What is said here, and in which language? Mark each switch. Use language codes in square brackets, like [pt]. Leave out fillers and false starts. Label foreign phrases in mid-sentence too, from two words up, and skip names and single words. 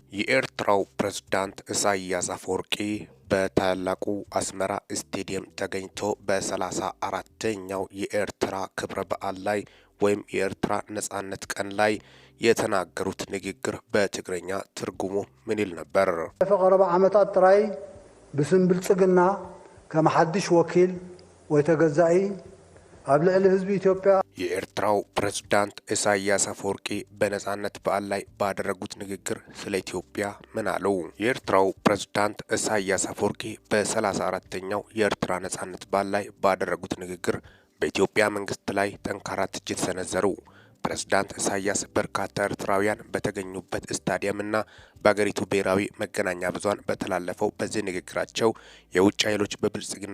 [am] የኤርትራው ፕሬዝዳንት ኢሳያስ አፈወርቂ በታላቁ አስመራ ስቴዲየም ተገኝቶ በ34ኛው የኤርትራ ክብረ በዓል ላይ ወይም የኤርትራ ነጻነት ቀን ላይ የተናገሩት ንግግር በትግረኛ ትርጉሙ ምን ይል ነበር? [ti] በቀረበ ዓመታት ጥራይ ብስም ብልጽግና ከመሐድሽ ወኪል ወይ ተገዛኢ ኣብ ልዕሊ ህዝቢ ኢትዮጵያ [am] የኤርትራው ፕሬዝዳንት ኢሳያስ አፈወርቂ በነጻነት በዓል ላይ ባደረጉት ንግግር ስለ ኢትዮጵያ ምን አሉ? የኤርትራው ፕሬዝዳንት ኢሳያስ አፈወርቂ በ34ኛው የኤርትራ ነጻነት በዓል ላይ ባደረጉት ንግግር በኢትዮጵያ መንግስት ላይ ጠንካራ ትችት ሰነዘሩ። ፕሬዝዳንት ኢሳያስ በርካታ ኤርትራውያን በተገኙበት ስታዲየምና በአገሪቱ ብሔራዊ መገናኛ ብዙሃን በተላለፈው በዚህ ንግግራቸው የውጭ ኃይሎች በብልጽግና